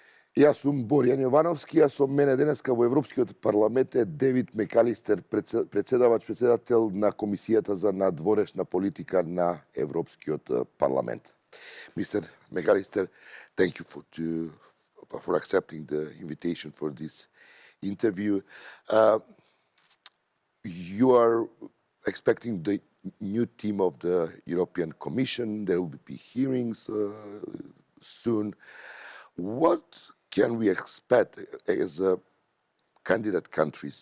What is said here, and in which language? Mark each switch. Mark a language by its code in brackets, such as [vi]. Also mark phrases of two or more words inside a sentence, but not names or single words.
[mk] Јас сум Борјан Јовановски, а со мене денеска во Европскиот парламент е Дејвид Мекалистер, председател на Комисијата за надворешна политика на Европскиот парламент. [en] Mr. McAllister, thank you for accepting the invitation for this interview. You are expecting the new team of the European Commission. There will be hearings soon. What can we expect as candidate countries?